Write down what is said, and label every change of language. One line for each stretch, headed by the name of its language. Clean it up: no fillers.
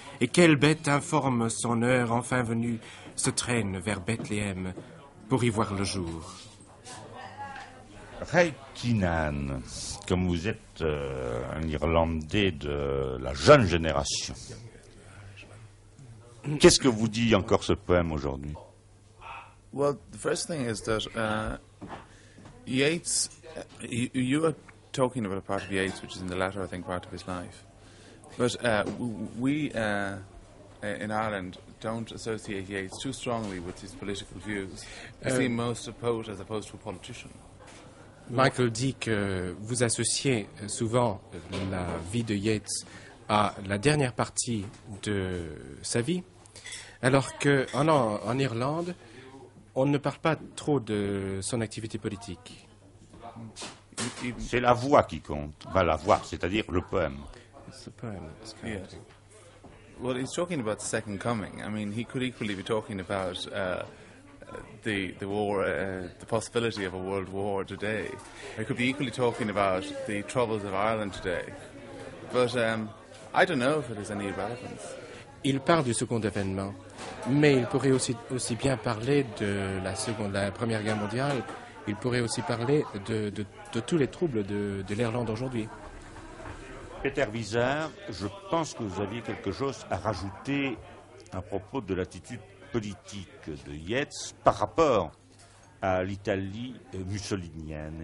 French: Et quelle bête informe son heure enfin venue se traîne vers Bethléem pour y voir le jour. Ray Keenan, comme vous êtes un Irlandais de la jeune génération, qu'est-ce que vous dit encore ce poème aujourd'hui?
English: Well, the first thing is that Yeats, you are talking about a part of Yeats which is in the latter, I think, part of his life. But we in Ireland don't associate Yeats too strongly with his political views. We see him most a poet as opposed to a politician.
French: Michael dit que vous associez souvent la vie de Yeats à la dernière partie de sa vie, alors qu'en Irlande, on ne parle pas trop de son activité politique. C'est la voix qui compte. Enfin, la voix, c'est-à-dire le poème.
English: It's the poem. Yes. Well, he's talking about the Second Coming. I mean, he could equally be talking about the war, the possibility of a world war today. He could be equally talking about the troubles of Ireland today. But I don't know if it has any relevance.
French: Il parle du second avènement, mais il pourrait aussi bien parler de la Première Guerre mondiale. Il pourrait aussi parler de tous les troubles de l'Irlande aujourd'hui. Peter Visart, je pense que vous aviez quelque chose à rajouter à propos de l'attitude politique de Yeats par rapport à l'Italie mussolinienne.